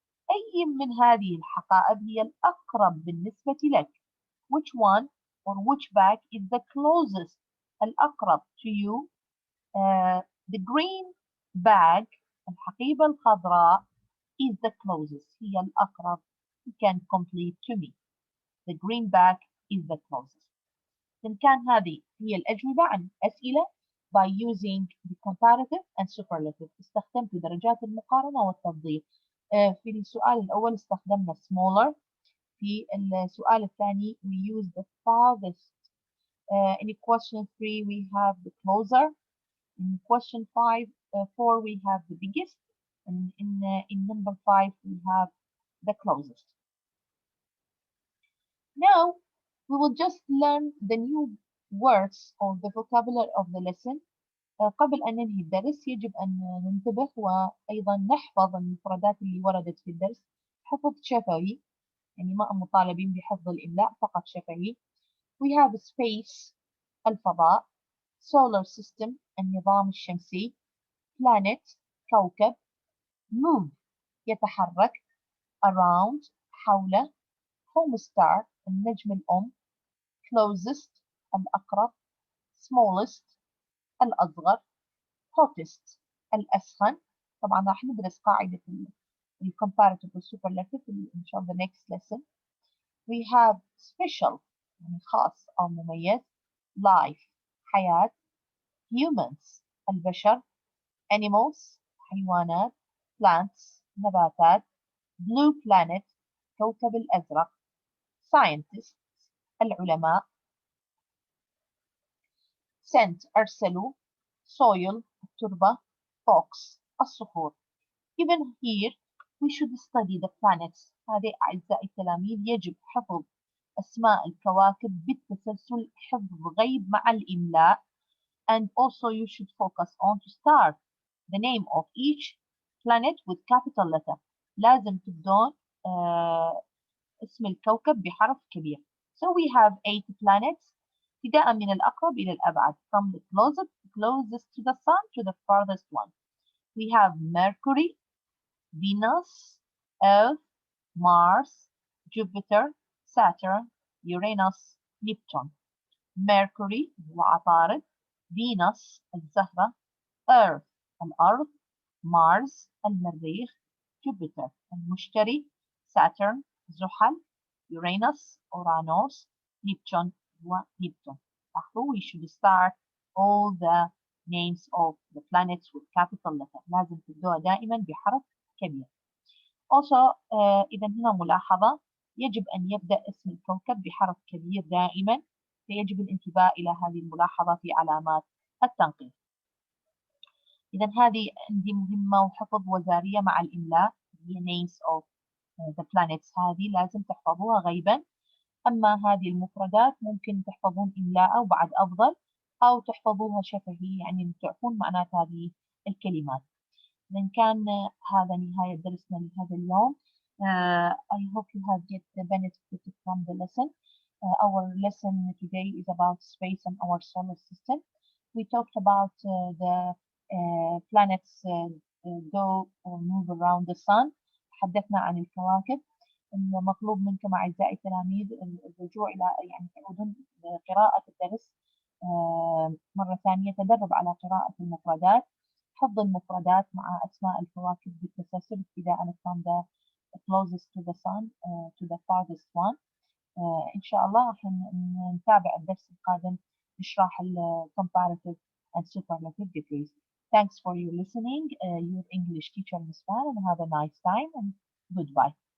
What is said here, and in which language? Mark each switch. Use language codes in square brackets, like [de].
[ar] أي من هذه الحقائب هي الأقرب بالنسبة لك؟ [en] Which one or which bag is the closest, الأقرب to you? The green bag, [ar] الحقيبة الخضراء, [en] is the closest. [ar] هي الأقرب. [en] You can complete to me. The green bag is the closest. [ar] إذن كان هذه هي الأجوبة عن أسئلة [en] by using the comparative and superlative. [ar] استخدمت درجات المقارنة والتفضيل. في السؤال الأول استخدمنا smaller. في السؤال الثاني [en] we use the farthest. In question 3 we have the closer. In question 4 we have the biggest. And in number 5 we have the closest. Now we will just learn the new words or the vocabulary of the lesson. [ar] قبل أن ننهي الدرس يجب أن ننتبه وأيضا نحفظ المفردات اللي وردت في الدرس حفظ شفوي، يعني ما مطالبين بحفظ الإملاء، فقط شفوي. We have space الفضاء، solar system النظام الشمسي، planet كوكب، move يتحرك، around حوله، home star النجم الأم، closest الأقرب، smallest الأصغر، hottest الأسخن. طبعا راح ندرس قاعدة ال comparative وال superlative إن شاء الله [en] next lesson. [ar] We have special يعني خاص أو مميز، life حياة، humans البشر، animals حيوانات، plants نباتات، blue planet كوكب الأزرق، scientists العلماء، sent أرسلوا، soil التربة، rocks الصخور. [en] Even here we should study the planets. [ar] هذه أعزائي التلاميذ يجب حفظ أسماء الكواكب بالتسلسل، حفظ غيب مع الإملاء. [en] And also you should focus on to start the name of each planet with capital letter. [ar] لازم تبدون اسم الكوكب بحرف كبير. [en] So we have 8 planets [ar] ابتداء من الأقرب إلى الأبعد, [en] from the closest to the sun to the farthest one. We have Mercury, Venus, Earth, Mars, Jupiter, Saturn, Uranus, Neptune. [ar] Mercury هو عطارد, Venus الزهرة, Earth الأرض, Mars المريخ, Jupiter المشتري, Saturn زحل, Uranus أورانوس, Neptune هو نبتون. [en] we should start all the names of the planets with capital letter. [ar] لازم تبدوها دائما بحرف كبير. Also إذا هنا ملاحظة يجب أن يبدأ اسم الكوكب بحرف كبير دائما، فيجب الانتباه إلى هذه الملاحظة في علامات التنقيط. إذا هذه عندي مهمة وحفظ وزارية مع الإملاء، هي [en] names of the planets. [ar] هذه لازم تحفظوها غيبا. أما هذه المفردات ممكن تحفظون إملاء وبعد أفضل، أو تحفظوها شفهي يعني تعرفون معنات هذه الكلمات. إذن كان هذا نهاية درسنا لهذا اليوم. [en] I hope you have get benefited from the lesson. Our lesson today is about space and our solar system. We talked about the planets go or move around the sun. [ar] تحدثنا عن الكواكب. المطلوب منكم أعزائي التلاميذ الرجوع إلى يعني تعودون قراءة الدرس مرة ثانية، تدرب على قراءة المفردات، حفظ المفردات مع أسماء الكواكب بالتسلسل ابتداء [en] from the closest to the sun to the farthest one. [ar] إن شاء الله راح نتابع الدرس القادم نشرح ال [en] comparative and superlative degrees. Thanks for your listening. Your English teacher Miss Fan, and have a nice time and goodbye.